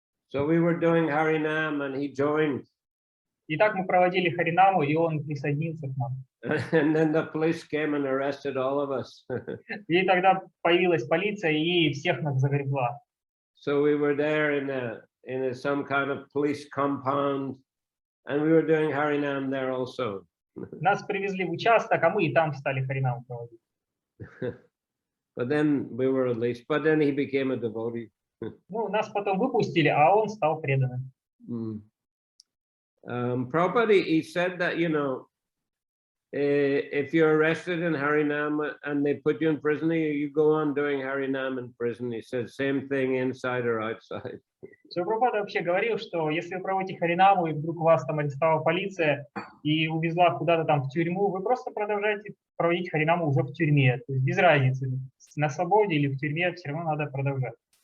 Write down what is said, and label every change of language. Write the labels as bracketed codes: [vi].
[en] So we were doing Harinam and he joined. [ru] И так мы проводили Харинаму, и он присоединился к нам. [en] And then the police came and arrested all of us. [ru] И тогда появилась полиция и всех нас загребла. [en] So we were there in some kind of police compound, and we were doing Harinam there also. [ru] Нас привезли в участок, а мы и там стали Харинаму проводить. [en] But then we were released. But then he became a devotee. [ru] Ну, нас потом выпустили, а он стал преданным. [en] Prabhupada, he said that, you know, if you're arrested in Harinam and they put you in prison, you go on doing Harinam in prison. He said same thing inside or outside. [ru] Шрила Прабхупада вообще говорил, что если вы проводите Харинаму и вдруг вас там арестовала полиция и увезла куда-то там в тюрьму, вы просто продолжаете проводить Харинаму уже в тюрьме. То есть без разницы, на свободе или в тюрьме, все равно надо продолжать.